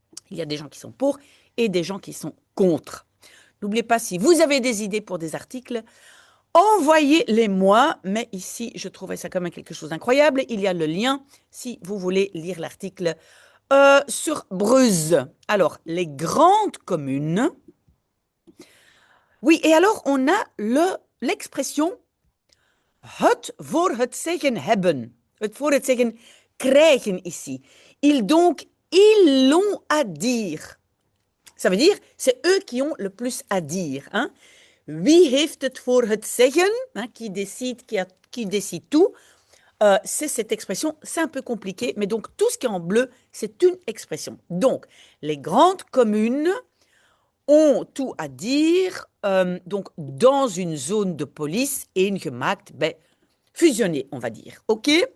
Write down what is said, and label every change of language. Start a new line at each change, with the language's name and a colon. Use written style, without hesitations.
French: Il y a des gens qui sont pour et des gens qui sont contre. N'oubliez pas, si vous avez des idées pour des articles, envoyez-les-moi. Mais ici, je trouvais ça quand même quelque chose d'incroyable. Il y a le lien si vous voulez lire l'article sur Bruges. Alors, les grandes communes. Oui, et alors on a l'expression
Dutch: het voor het zeggen hebben. Het voor het zeggen krijgen ici.
French: Ils l'ont à dire. Ça veut dire, c'est eux qui ont le plus à dire. Hein.
Dutch: Wie heeft het voor het zeggen, hein,
French: qui décide tout. C'est cette expression, c'est un peu compliqué, mais donc tout ce qui est en bleu, c'est une expression. Donc, les grandes communes ont tout à dire, donc dans une zone de police, ingemaakt, ben, fusionné, on va dire. OK.